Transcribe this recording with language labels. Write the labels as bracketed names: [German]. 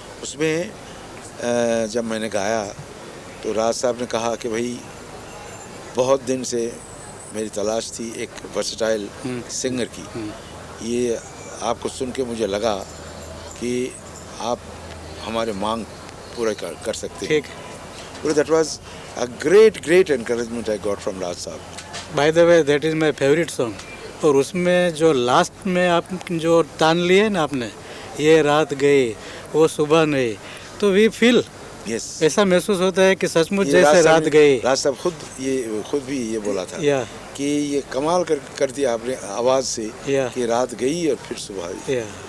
[Hindi] उसमें जब मैंने गाया तो राज साहब ने कहा कि भाई बहुत दिन से मेरी तलाश थी एक वर्सेटाइल सिंगर की, ये आपको सुन के मुझे लगा कि आप हमारे मांग पूरा कर सकते हैं। [English] So that was a great encouragement I got from Raj sahab. By the way, that is my favorite song। [Hindi] और उसमें जो लास्ट में आप जो तान लिए ना आपने, ये रात गई वो सुबह नहीं, [English] तो we feel, [Hindi] ऐसा महसूस होता है कि सचमुच जैसे रात गई। राज साहब खुद भी ये बोला था कि ये कमाल कर दिया आपने आवाज़ से कि रात गई और फिर सुबह आई।